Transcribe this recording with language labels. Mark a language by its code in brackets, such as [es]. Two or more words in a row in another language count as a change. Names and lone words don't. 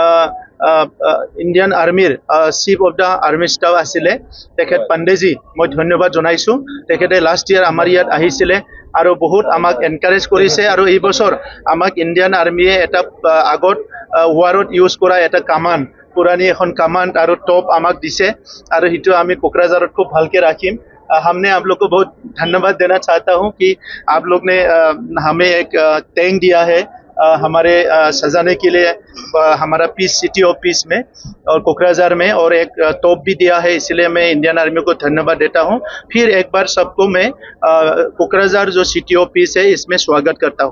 [as] ইণ্ডিয়ান আৰ্মিৰ [en] chief of the army staff [as] আছিলে তেখেত পাণ্ডেজী মই ধন্যবাদ জনাইছোঁ তেখেতে [en] last year [as] আমাৰ ইয়াত আহিছিলে আৰু বহুত আমাক এনকাৰেজ কৰিছে আৰু এই বছৰ আমাক ইণ্ডিয়ান আৰ্মিয়ে এটা আগত ৱাৰত ইউজ কৰা এটা কামাণ্ড পুৰাণী এখন কামাণ্ড আৰু টপ আমাক দিছে আৰু সেইটো আমি কোকৰাঝাৰত খুব ভালকৈ ৰাখিম [hi] हमने आप लोग को बहुत धन्यवाद देना चाहता हूं कि आप लोग ने हमें एक टैंक दिया है हमारे सजाने के लिए हमारा पीस [en] city of peace [hi] में और कोकराझार में और एक तोप भी दिया है इसलिए मैं इंडियन आर्मी को धन्यवाद देता हूं फिर एक बार सबको मैं कोकराझार जो [en] city of peace [hi] है इसमें स्वागत करता हूं